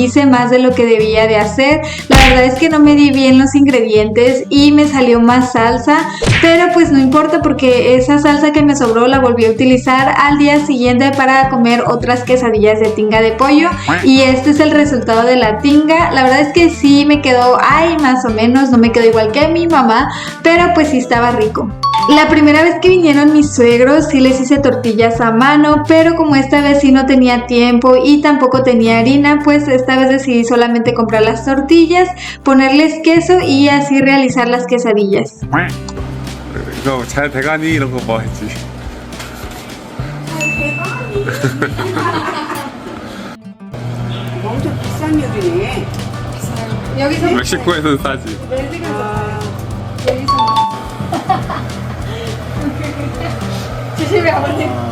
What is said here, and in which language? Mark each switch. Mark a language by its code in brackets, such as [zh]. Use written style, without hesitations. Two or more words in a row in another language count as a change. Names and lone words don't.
[es] hice más de lo que debía de hacer, la verdad es que no me di bien los ingredientes y me salió más salsa, pero pues no importa porque esa salsa que me sobró la volví a utilizar al día siguiente para comer otras quesadillas de tinga de pollo y este es el resultado de la tinga, la verdad es que sí me quedó, más o menos, no me quedó igual que mi mamá, pero pues sí estaba rico. La primera vez que vinieron mis suegros sí les hice tortillas a mano, pero como esta vez sí no tenía tiempo y tampoco tenía harina, pues esta vez decidí solamente comprar las tortillas, ponerles queso y así realizar las quesadillas. [ko] 이거 잘 돼가니 이런 거 뭐 했지? 엄청 비싼 요리네. 여기서 멕시코에서는 싸지. 조심히 아버님.